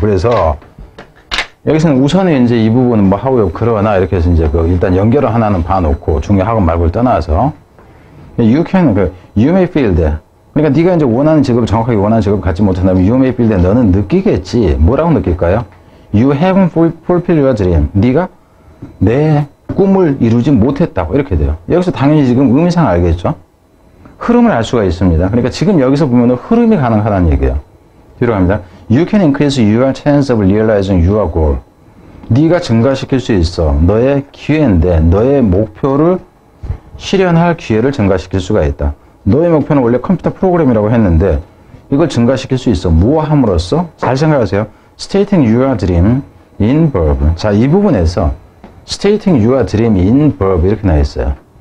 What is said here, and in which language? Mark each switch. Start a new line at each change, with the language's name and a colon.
Korean: 그래서 여기서는 우선은 이제 이 부분은 뭐 하고요. 그러나 이렇게 해서 이제 그 일단 연결을 하나는 봐놓고 중요하고 말고를 떠나서
English: you may feel that.
Korean: 그러니까 네가 이제 원하는 직업을 정확하게 원하는 직업을 갖지 못한다면
English: you may feel that
Korean: 너는 느끼겠지. 뭐라고 느낄까요?
English: You haven't fulfilled your dream.
Korean: 네가 내 꿈을 이루지 못했다고 이렇게 돼요. 여기서 당연히 지금 의미상 알겠죠? 흐름을 알 수가 있습니다. 그러니까 지금 여기서 보면은 흐름이 가능하다는 얘기예요. 뒤로 갑니다.
English: You can increase your chance of realizing your goal.
Korean: 네가 증가시킬 수 있어. 너의 기회인데 너의 목표를 실현할 기회를 증가시킬 수가 있다. 너의 목표는 원래 컴퓨터 프로그램이라고 했는데 이걸 증가시킬 수 있어. 뭐 함으로써? 잘 생각하세요.
English: Stating your dream in verb.
Korean: 자, 이 부분에서
English: Stating your dream in verb
Korean: 이렇게 나와 있어요.